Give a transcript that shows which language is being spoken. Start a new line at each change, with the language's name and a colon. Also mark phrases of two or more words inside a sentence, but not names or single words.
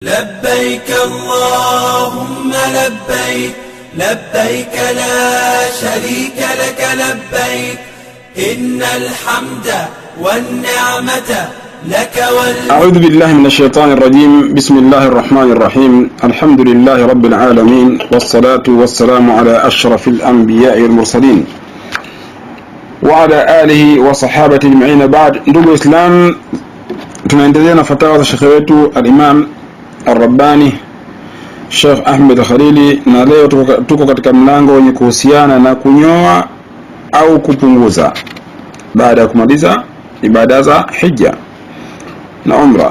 Arabic: لبيك اللهم لبيك لبيك لا شريك لك لبيك إن الحمد والنعمة لك أعوذ بالله من الشيطان الرجيم. بسم الله الرحمن الرحيم. الحمد لله رب العالمين، والصلاة والسلام على أشرف الأنبياء والمرسلين وعلى آله وصحابة أجمعين. بعد.
Swahili: Ndugu Islam, tunaendelea na fatawa za Sheikh wetu al-Imam Ar-Rabbani Sheikh Ahmed Al-Khalili, na leo tuko katika mlango wenye kuhusiana na kunyoa au kupunguza baada ya kumaliza ibada za hija na umra.